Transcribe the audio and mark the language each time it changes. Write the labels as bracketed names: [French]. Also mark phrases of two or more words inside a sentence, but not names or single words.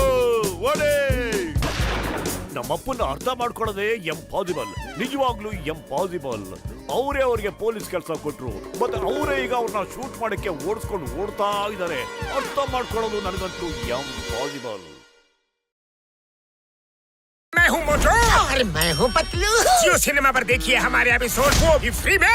[Kannada] ಓಡಿ. ನಮ್ಮಪ್ಪನ ಅರ್ಥ ಮಾಡ್ಕೊಳ್ಳೋದೇ ಎಂಪಾಸಿಬಲ್, ನಿಜವಾಗ್ಲೂ ಎಂಪಾಸಿಬಲ್. ಅವರೇ ಅವ್ರಿಗೆ ಪೊಲೀಸ್ ಕೆಲಸ ಕೊಟ್ರು, ಮತ್ತೆ ಅವರೇ ಈಗ ಅವ್ರನ್ನ ಶೂಟ್ ಮಾಡಕ್ಕೆ ಓಡಿಸ್ಕೊಂಡು ಓಡ್ತಾ ಇದ್ದಾರೆ. ಅರ್ಥ ಮಾಡ್ಕೊಳ್ಳೋದು ನನಗಂತೂ ಎಂಪಾಸಿಬಲ್. [Hindi] मैं हूँ मोटू और मैं हूँ पतलू। जियो सिनेमा पर देखिए हमारे एपिसोड को भी फ्री में।